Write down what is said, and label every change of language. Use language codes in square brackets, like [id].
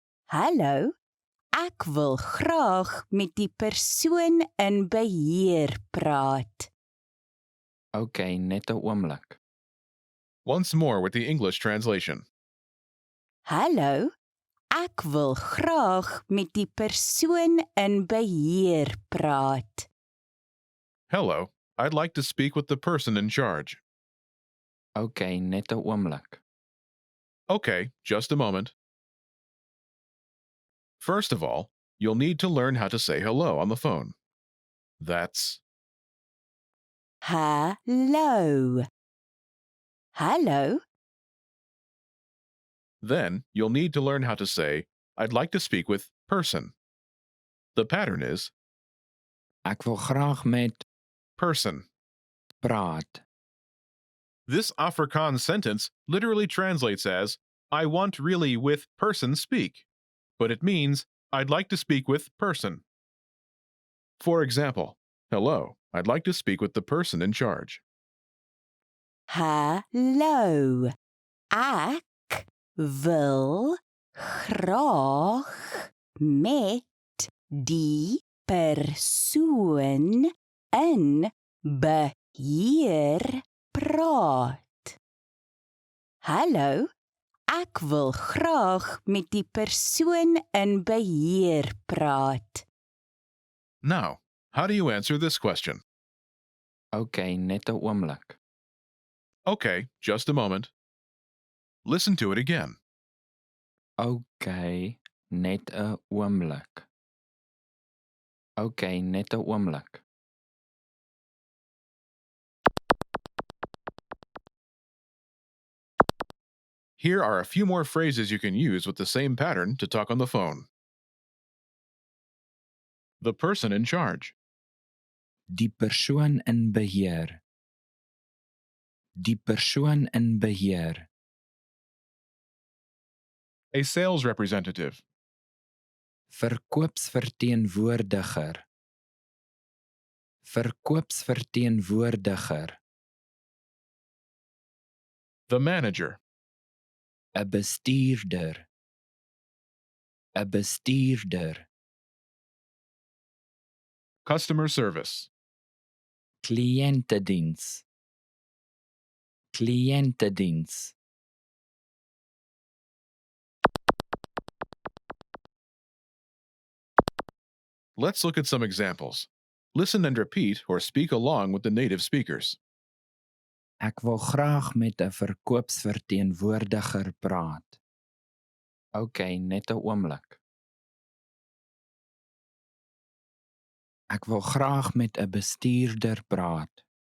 [af] Hallo, ek wil graag met die persoon in beheer praat. Okay, net 'n oomblik. [en] Once more with the English translation. [af] Hallo, ek wil graag met die persoon in beheer praat. [en] Hello, I'd like to speak with the person in charge. [af] Okay, net 'n oomblik. [en] Okay, just a moment. First of all, you'll need to learn how to say hello on the phone. That's [af] Hallo. Hallo, [en] Then you'll need to learn how to say, I'd like to speak with person. The pattern is [af] Ek wil graag met [en] person. [af] praat. [en] This Afrikaans sentence literally translates as, I want really with person speak, but it means, I'd like to speak with person. For example, hello, I'd like to speak with the person in charge. [af] hallo, ek wil graag met die persoon in beheer praat. Hallo, ek wil graag met die persoon in beheer praat. [en] Now, how do you answer this question? [af] Okay, net 'n oomblik. [en] Okay, just a moment. Listen to it again. [af] Okay, net 'n oomblik. Okay, net 'n oomblik. [en] Here are a few more phrases you can use with the same pattern to talk on the phone. The person in charge. [af] Die persoon in beheer. Die persoon in beheer. [en] A sales representative. [af] Verkoopsverteenwoordiger. Verkoopsverteenwoordiger. [en] The manager. [af] 'n bestuurder. 'n bestuurder. [en] Customer service. [af] Kliëntediens. Kliëntediens. [en] Let's look at some examples. Listen and repeat or speak along with the native speakers. [af] Ek wil graag met 'n verkoopsverteenwoordiger praat. Okay, net 'n oomblik. Ek wil graag met 'n bestuurder praat.